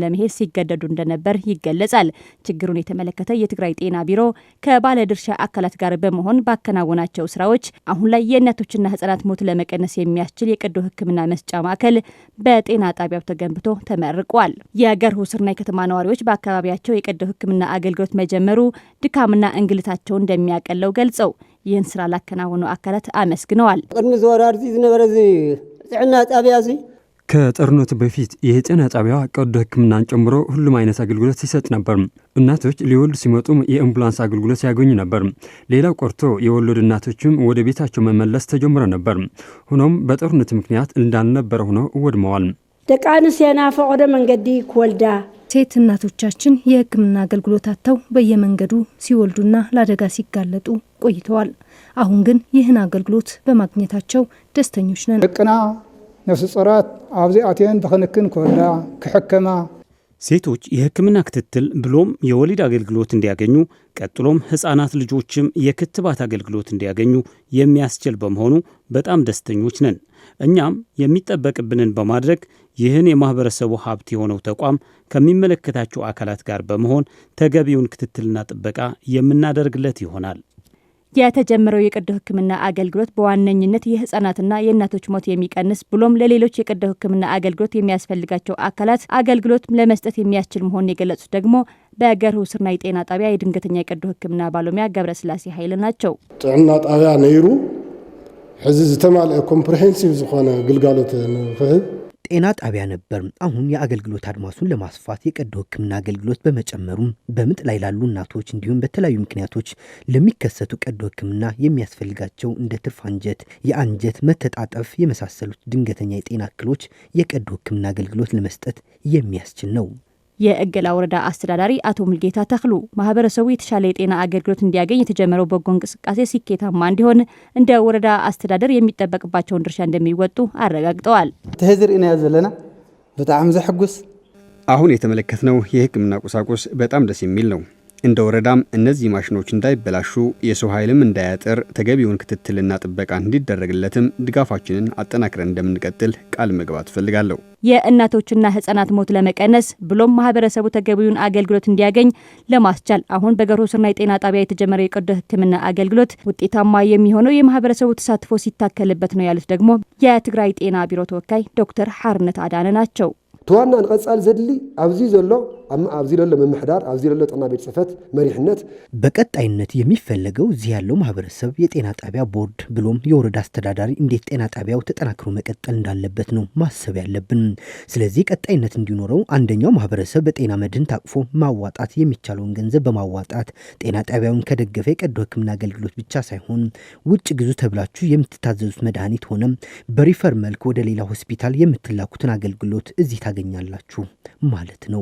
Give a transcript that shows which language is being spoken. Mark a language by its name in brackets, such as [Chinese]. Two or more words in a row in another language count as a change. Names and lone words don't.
[Amharic] ለመሄድ ሲገደዱ እንደነበር ይገለጻል። ችግሩን የተመለከተ የትግራይ ጤና ቢሮ ከባለድርሻ አካላት ጋር በመሆን ባከናወናቸው ስራዎች አሁን ላይ የእናቶችና ህጻናት ሞት ለመቀነስ የሚያስችል የቀዶ ሕክምና መስጫ ማዕከል በጤና ጣቢያው ተገንብቶ ተመርቋል። የገርሁ ስርና የከተማ ነዋሪዎች በአካባቢያቸው የቀዶ ሕክምና አገልግሎት መጀመሩ ድካምና እንግልታቸው እንደሚያቀለው ገልጸው ይህን ስራ ላከናወኑ አካላት አመስግነዋል። [Tigrinya] ቅድሚ ዝወራርቲ ዝነበረ ጥዕና ጣቢያ [Amharic] ከጦርነቱ በፊት የጤና ጣቢያው ቀዶ ሕክምናን ጨምሮ ሁሉም አይነት አገልግሎት ሲሰጥ ነበር። እናቶች ሊወልዱ ሲመጡም የአምቡላንስ አገልግሎት ያገኙ ነበር። ሌላው ቆርቶ የወለዱ እናቶችም ወደ ቤታቸው መመለስ ተጀምሮ ነበር። ሆኖም በጦርነቱ ምክንያት እንዳልነበረ ሆነው ወድመዋል። [Tigrinya] ደቂ አንስትዮና ፈቆደ መንገዲ ክወልዳ [Amharic] ሴት እናቶቻችን የሕክምና አገልግሎት አጥተው በየመንገዱ ሲወልዱና ለአደጋ ሲጋለጡ ቆይተዋል። አሁን ግን ይህን አገልግሎት በማግኘታቸው ደስተኞች ነን። [Tigrinya] ደቅና ነፍስ ጾራት አብዚ አትየን ተኸንክን ክወልዳ ክሕከማ [Amharic] ሴቶች የሕክምና ክትትል ብሎም የወሊድ አገልግሎት እንዲያገኙ ቀጥሎም ህፃናት ልጆችም የክትባት አገልግሎት እንዲያገኙ የሚያስችል በመሆኑ በጣም ደስተኞች ነን። እኛም የሚጠበቅብንን በማድረግ ይህን የማህበረሰቡ ሀብት የሆነው ተቋም ከሚመለከታቸው አካላት ጋር በመሆን ተገቢውን ክትትልና ጥበቃ የምናደርግለት ይሆናል። የተጀመረው የቀዶ ሕክምና አገልግሎት በዋነኝነት የህፃናትና የእናቶች ሞት የሚቀንስ ብሎም ለሌሎች የቀዶ ሕክምና አገልግሎት የሚያስፈልጋቸው አካላት አገልግሎት ለመስጠት የሚያስችል መሆኑን የገለጹት ደግሞ በገርሁ ስርና የጤና ጣቢያ የድንገተኛ የቀዶ ሕክምና ባለሙያ ገብረስላሴ ኃይል ናቸው። [Tigrinya] ጥዕና ጣቢያ ነይሩ ሕዚ ዝተማልአ ኮምፕሬሄንሲቭ ዝኾነ ግልጋሎት ንክህብ [Amharic] ጤና ጣቢያ ነበር። አሁን የአገልግሎት አድማሱን ለማስፋት የቀዶ ሕክምና አገልግሎት በመጨመሩም በምጥ ላይ ላሉ እናቶች እንዲሁም በተለያዩ ምክንያቶች ለሚከሰቱ ቀዶ ሕክምና የሚያስፈልጋቸው እንደ ትርፍ አንጀት፣ የአንጀት መተጣጠፍ የመሳሰሉት ድንገተኛ የጤና እክሎች የቀዶ ሕክምና አገልግሎት ለመስጠት የሚያስችል ነው። የእገላ ወረዳ አስተዳዳሪ አቶ ሙልጌታ ተክሉ ማህበረሰቡ የተሻለ የጤና አገልግሎት እንዲያገኝ የተጀመረው በጎ እንቅስቃሴ ስኬታማ እንዲሆን እንደ ወረዳ አስተዳደር የሚጠበቅባቸውን ድርሻ እንደሚወጡ አረጋግጠዋል። [Tigrinya] ተህዝር ኢና ዘለና በጣም ዘሐጉስ [Amharic] አሁን የተመለከትነው የሕክምና ቁሳቁስ በጣም ደስ የሚል ነው። እንደ ወረዳም እነዚህ ማሽኖች እንዳይበላሹ የሰው ኃይልም እንዳያጥር ተገቢውን ክትትልና ጥበቃ እንዲደረግለትም ድጋፋችንን አጠናክረን እንደምንቀጥል ቃል መግባት ፈልጋለሁ። የእናቶችና ህጻናት ሞት ለመቀነስ ብሎም ማህበረሰቡ ተገቢውን አገልግሎት እንዲያገኝ ለማስቻል አሁን በገርሁ ስርና የጤና ጣቢያ የተጀመረው የቀዶ ሕክምና አገልግሎት ውጤታማ የሚሆነው የማህበረሰቡ ተሳትፎ ሲታከልበት ነው ያሉት ደግሞ የትግራይ ጤና ቢሮ ተወካይ ዶክተር ሐርነት አዳነ ናቸው። [Tigrinya] ተዋና ንቀጻል ዘድሊ ኣብዚ ዘሎ ኣብዚ ዘሎ መምሕዳር ኣብዚ ዘሎ ጥዕና ቤት ጽሕፈት መሪሕነት [Amharic] በቀጣይነት የሚፈለገው እዚህ ያለው ማህበረሰብ የጤና ጣቢያ ቦርድ ብሎም የወረዳ አስተዳዳሪ እንዴት ጤና ጣቢያው ተጠናክሮ መቀጠል እንዳለበት ነው ማሰብ ያለብን። ስለዚህ ቀጣይነት እንዲኖረው አንደኛው ማህበረሰብ በጤና መድን ታቅፎ ማዋጣት የሚቻለውን ገንዘብ በማዋጣት ጤና ጣቢያውን ከደገፈ የቀዶ ሕክምና አገልግሎት ብቻ ሳይሆን ውጭ ግዙ ተብላችሁ የምትታዘዙት መድኃኒት ሆነ በሪፈር መልክ ወደ ሌላ ሆስፒታል የምትላኩትን አገልግሎት እዚህ ታገኛላችሁ ማለት ነው።